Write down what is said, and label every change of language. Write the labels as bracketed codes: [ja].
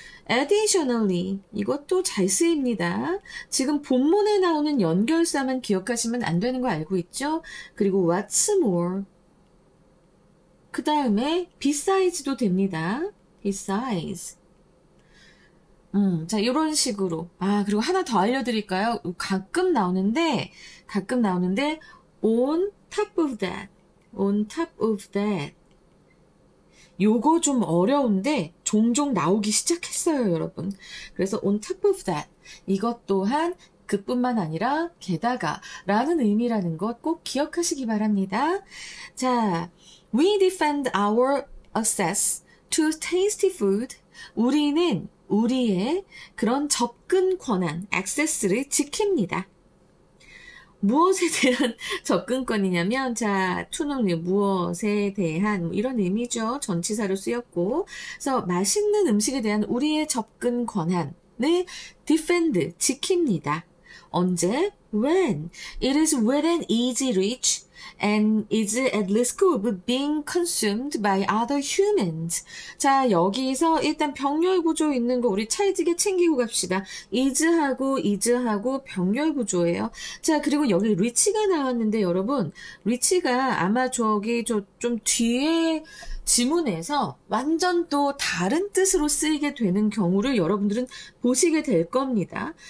[ko] additionally, 이것도 잘 쓰입니다. 지금 본문에 나오는 연결사만 기억하시면 안 되는 거 알고 있죠? 그리고 [en] what's more, [ko] 그 다음에 besides 도 됩니다. besides. 자, 이런 식으로. 아, 그리고 하나 더 알려드릴까요? 가끔 나오는데, [en] on top of that, on top of that. [ko] 요거 좀 어려운데, 종종 나오기 시작했어요, 여러분. 그래서 [en] on top of that. [ko] 이것 또한 그뿐만 아니라 게다가 라는 의미라는 것 꼭 기억하시기 바랍니다. [en] 자, we defend our access to tasty food. [ko] 우리는 우리의 그런 접근 권한, access를 지킵니다. 무엇에 대한 접근권이냐면, 자, to는 무엇에 대한 이런 의미죠. 전치사로 쓰였고, 그래서 맛있는 음식에 대한 우리의 접근 권한을 defend, 지킵니다. 언제? [en] When it is within easy reach and is at risk of being consumed by other humans. [ko] 자, 여기서 일단 병렬 구조 있는 거 우리 찰지게 챙기고 갑시다. is하고 병렬 구조예요. 자, 그리고 여기 reach가 나왔는데 여러분, reach가 아마 저기 좀 뒤에 지문에서 완전 또 다른 뜻으로 쓰이게 되는 경우를 여러분들은 보시게 될 겁니다.